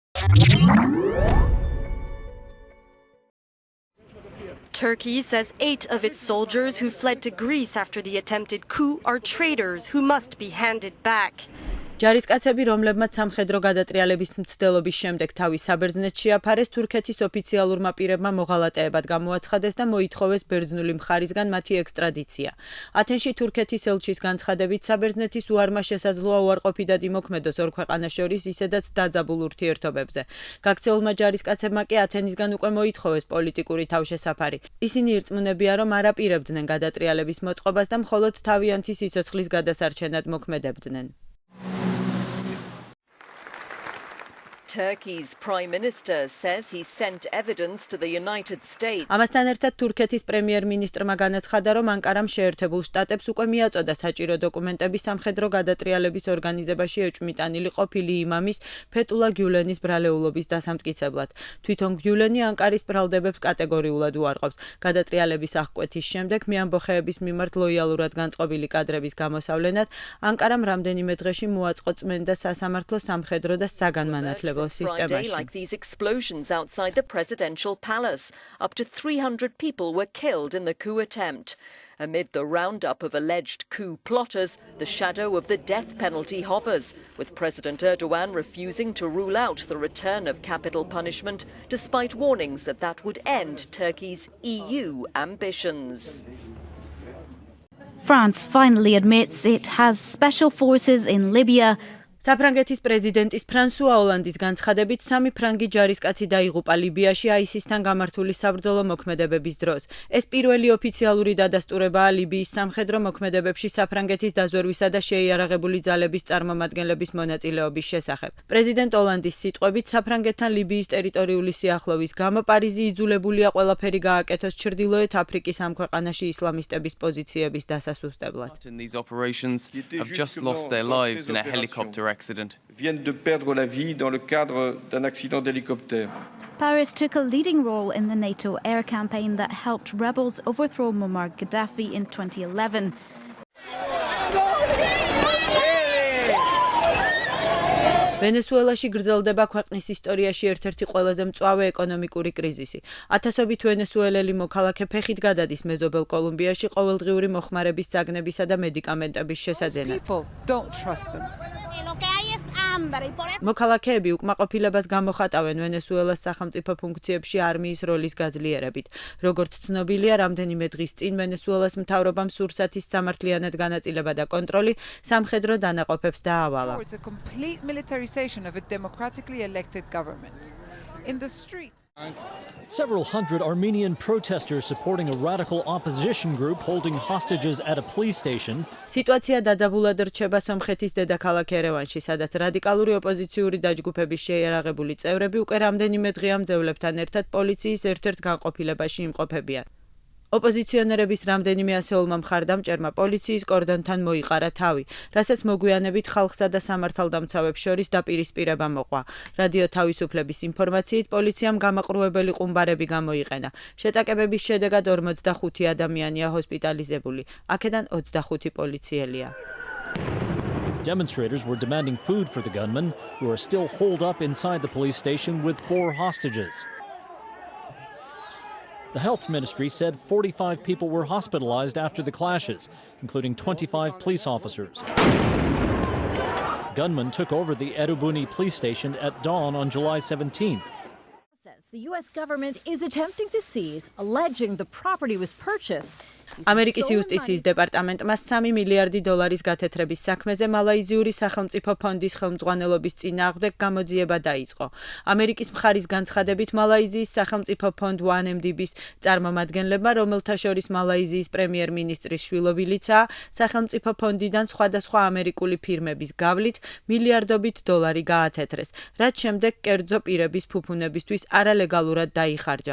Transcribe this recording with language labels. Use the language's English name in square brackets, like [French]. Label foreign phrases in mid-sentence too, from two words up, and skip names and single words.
[English] Turkey says 8 of its soldiers who fled to Greece after the attempted coup are traitors who must be handed back. [Georgian] ჯარისკაცები, რომლებმაც სამხედრო გადატრიალების მცდელობის შემდეგ თავის საბერძნეთს შეაფარეს, თურქეთის ოფიციალურმა პირებმა მოღალატეებად გამოაცხადეს და მოითხოვეს ბერძნული მხარისგან მათი ექსტრადიცია. ათენში თურქეთის ელჩის განცხადებით, საბერძნეთის უარმა შესაძლოა უარყოფითად იმოქმედოს ორ ქვეყანას შორის ისედაც დაძაბულ ურთიერთობებზე. გაქცეულმა ჯარისკაცებმა კი ათენისგან უკვე მოითხოვეს პოლიტიკური თავშესაფარი. ისინი ირწმუნებიან, რომ არ აპირებდნენ გადატრიალების მოწყობას და მხოლოდ თავიანთი სიცოცხლის გადასარჩენად მოქმედებდნენ. [English] Turkey's Prime Minister says he sent evidence to the United States. [Georgian] ამასთან ერთად თურქეთის პრემიერ-მინისტრმა განაცხადა, რომ ანკარამ შეერთებულ შტატებს უკვე მიაწოდა საჭირო დოკუმენტები სამხედრო გადატრიალების ორგანიზებაში ეჭვმიტანილი ყოფილი იმამის ფეტულა გიულენის ბრალეულობის დასამტკიცებლად. თვითონ გიულენი ანკარის ბრალდებებს კატეგორიულად უარყოფს. გადატრიალების აღკვეთის შემდეგ მეამბოხეების მიმართ ლოიალურად განწყობილი კადრების გამოსავლენად ანკარამ რამდენიმე დღეში მოაწყო წმენდა სასამართლო სამხედრო და საგანმანათლებლო [English] Friday, like these explosions outside the presidential palace. Up to 300 people were killed in the coup attempt. Amid the roundup of alleged coup plotters, the shadow of the death penalty hovers, with President Erdogan refusing to rule out the return of capital punishment, despite warnings that that would end Turkey's EU ambitions. France finally admits it has special forces in Libya. [Georgian] საფრანგეთის პრეზიდენტის ფრანსუა ოლანდის განცხადებით, 3 ფრანგი ჯარისკაცი დაიღუპა ლიბიაში ISIS-თან გამართული საბრძოლო მოქმედებების დროს. ეს პირველი ოფიციალური დადასტურებაა ლიბიის სამხედრო მოქმედებებში საფრანგეთის დაზვერვისა და შეიარაღებული ძალების წარმომადგენლების მონაწილეობის შესახებ. პრეზიდენტ ოლანდის სიტყვებით, საფრანგეთთან ლიბიის ტერიტორიული სიახლოვის გამო პარიზი იძულებულია ყველაფერი გააკეთოს ჩრდილოეთ აფრიკის ამ ქვეყანაში ისლამისტების პოზიციების დასასუსტებლად. [English] These operations have just lost their lives in a helicopter accident. [French] Viennent de perdre la vie dans le cadre d'un accident d'hélicoptère. [English] Paris took a leading role in the NATO air campaign that helped rebels overthrow Muammar Gaddafi in 2011. [Georgian] ვენესუელაში გრძელდება ქვეყნის ისტორიაში ერთ-ერთი ყველაზე მწვავე ეკონომიკური კრიზისი. ათასობით ვენესუელელი მოქალაქე ფეხით გადადის მეზობელ კოლუმბიაში ყოველდღიური მოხმარების საგნებისა და მედიკამენტების შესაძენად. მოქალაქეები უკმაყოფილებას გამოხატავენ ვენესუელას სახელმწიფო ფუნქციებში არმიის როლის გაძლიერებით. როგორც ცნობილია, რამდენიმე დღის წინ ვენესუელას მთავრობამ სურსათის სამართლიანად განაწილება და კონტროლი სამხედრო დანაყოფებს დაავალა. [English] Of a democratically elected government. In the streets, several hundred Armenian protesters supporting a radical opposition group holding hostages at a police station. [Georgian] სიტუაცია დაძაბულად რჩება სომხეთის დედაქალაქ ერევანში, სადაც რადიკალური ოპოზიციური დაჯგუფების შეიარაღებული წევრები უკვე რამდენიმე დღეა მძევლებთან ერთად პოლიციის ერთ-ერთ განყოფილებაში იმყოფებიან. ოპოზიციონერების რამდენიმე ასეულმა მხარდამჭერმა პოლიციის კორდონთან მოიყარა თავი, რასაც მოგვიანებით ხალხსა და სამართალდამცავებს შორის დაპირისპირება მოყვა. რადიო თავისუფლების ინფორმაციით, პოლიციამ გამაყრუებელი ყუმბარები გამოიყენა. შეტაკებების შედეგად 45 ადამიანია ჰოსპიტალიზებული, აქედან 25 პოლიციელია. [English] Demonstrators were demanding food for the gunmen, who are still holed up inside the police station with 4 hostages. The health ministry said 45 people were hospitalized after the clashes, including 25 police officers. Gunmen took over the Erubuni police station at dawn on July 17th. The U.S. government is attempting to seize, alleging the property was purchased. [Georgian] ამერიკის იუსტიციის დეპარტამენტმა 3 მილიარდი დოლარის გათეთრების საქმეზე მალაიზიური სახელმწიფო ფონდის ხელმძღვანელობის წინააღმდეგ გამოძიება დაიწყო. ამერიკის მხარის განცხადებით, მალაიზიის სახელმწიფო ფონდ 1MDB-ს წარმომადგენლებმა, რომელთა შორის მალაიზიის პრემიერ-მინისტრის შვილობილიცაა, სახელმწიფო ფონდიდან სხვადასხვა ამერიკული ფირმების გავლით მილიარდობით დოლარი გაათეთრეს, რაც შემდეგ კერძო პირების ფუფუნებისთვის არალეგალურად დაიხარჯა.